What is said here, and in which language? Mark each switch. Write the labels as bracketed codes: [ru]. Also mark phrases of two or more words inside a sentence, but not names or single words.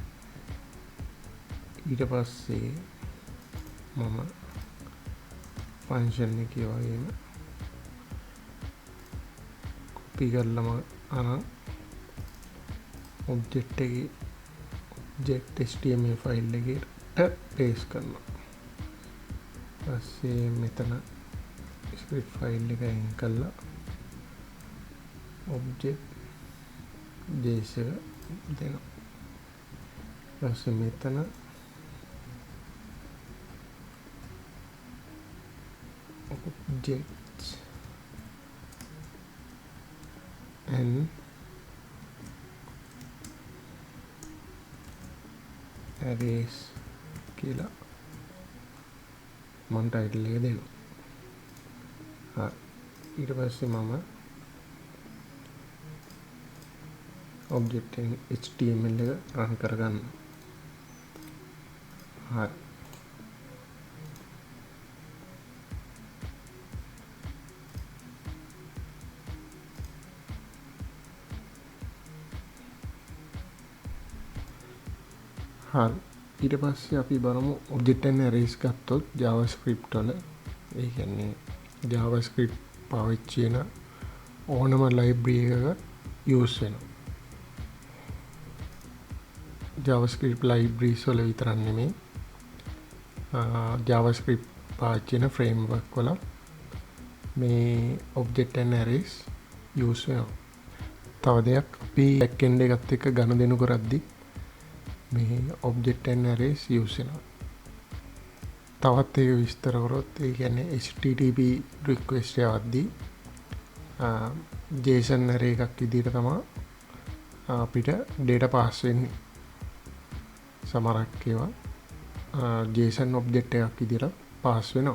[si] ඊට පස්සේ මම ෆන්ක්ෂන් එකේ වගේම copy කරලම object එකේ [en] object.html file [si] එකට paste කරනවා. ඊපස්සේ මෙතන [en] script file [si] එක අයින් කරලා object.js එක දෙනවා. ඊපස්සේ මෙතන [en] objects and arrays [si] කියලා මම ටයිටල් එක දෙනවා. ඊට පස්සේ මම [en] object html [si] එක run කරගන්නවා. හරි. ඊට පස්සේ අපි බලමු [en] object and arrays [si] ගත්තොත් JavaScript වල ඒ කියන්නේ JavaScript පාවිච්චි වෙන ඕනම library එකක use වෙනවා. [en] JavaScript libraries [si] වල විතරක් නෙමෙයි JavaScript පාවිච්චි වෙන framework වල මේ [en] object and arrays use [si] වෙනවා. තව දෙයක් අපි backend එකත් එක්ක ගනුදෙනු කරද්දී මේ [en] object and arrays use [si] වෙනවා. තවත් ඒක විස්තර කරොත් ඒ කියන්නේ [en] HTTP request [si] යවද්දී [en] JSON array [si] එකක් විදිහට තමයි අපිට [en] data pass [si] වෙන්නේ. සමහරක් ඒවා [en] JSON object [si] එකක් විදිහට pass වෙනවා.